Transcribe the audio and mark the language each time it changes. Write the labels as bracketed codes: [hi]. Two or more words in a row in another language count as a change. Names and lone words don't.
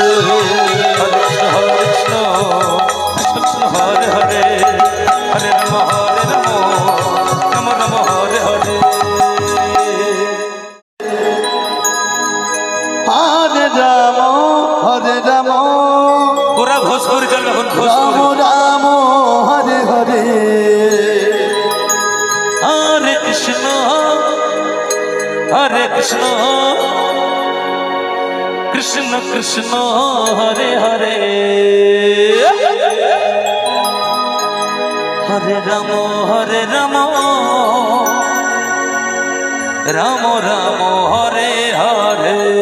[sa] Hare Krishna, Krishna Krishna, Hare Hare, Hare Rama, Rama Rama, Hare Hare. Hare Rama, Hare Rama, [bn] গোরা ভোজপুরি চলবে এখন Rama ভোজপুরি। [sa] Rama, Hare Hare. Hare Krishna, Krishna Krishna, Hare Hare, Hare Rama, Rama Rama, Hare Hare.